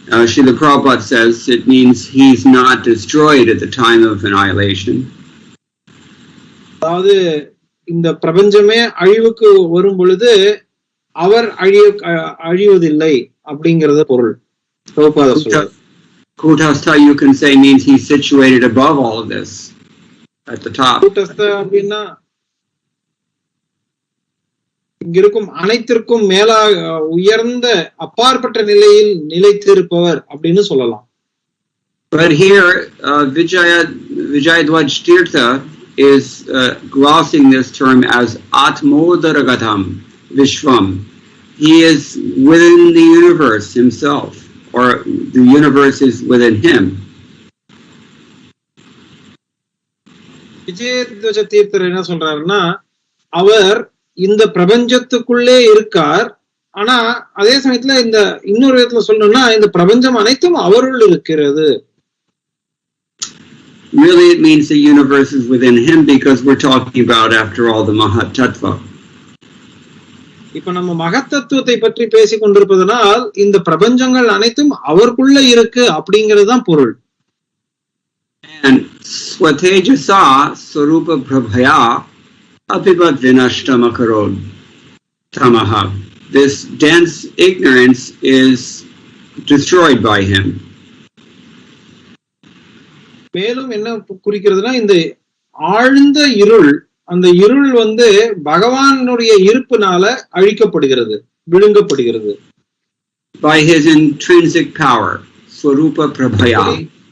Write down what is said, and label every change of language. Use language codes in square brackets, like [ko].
[en] Srila Prabhupada says it means he's not destroyed at the time of annihilation. [ta] அதாவது இந்த பிரபஞ்சமே அழிவுக்கு வரும் பொழுது அவர் அழிவதில்லை அப்படிங்கறது பொருள். பிரபுபாதர் சொல்றார். [en] Kutastha, you can say, means he's situated above all of this, at the top. [ta] Kutastha அப்படின்னா இங்க இருக்கும் அனைத்திற்கும் மேலாக உயர்ந்த அப்பாற்பட்ட நிலையில் நிலைத்திருப்பவர் அப்படின்னு சொல்லலாம். [en] But here, Vijayadvaj Tirtha is glossing this term as Atmodaragatam Vishvam. He is within the universe himself, or the universe is within him. [ta] விஜயத்வஜ Tirthar என்ன சொல்றாருன்னா, அவர் இந்த பிரபஞ்சத்துக்குள்ளே இருக்கார். ஆனா அதே சமயத்துல இந்த இன்னொரு விதத்துல சொல்லணும்னா இந்த பிரபஞ்சம் அனைத்தும் அவருள் இருக்கிறது. [en] Really, it means the universe is within him because we're talking about, after all, the Mahat Tattva. [ta] இப்ப நம்ம மகத் தத்துவத்தை பற்றி பேசிக் கொண்டிருப்பதனால் இந்த பிரபஞ்சங்கள் அனைத்தும் அவருக்குள்ள இருக்கு அப்படிங்கறதுதான் பொருள். [sa] And Swatejasa Sarupa Prabhaya Apibat Vinashtamakaro Tamaha. [en] This dense ignorance is destroyed by him. [ta] மேலும் என்ன குறிக்கிறதுனா இந்த ஆழ்ந்த இருள், அந்த இருள் பகவானுடைய இருப்புனால அழிக்கப்படுகிறது, விழுங்கப்படுகிறது. [en] By his intrinsic power, Swarupa Prabhaya.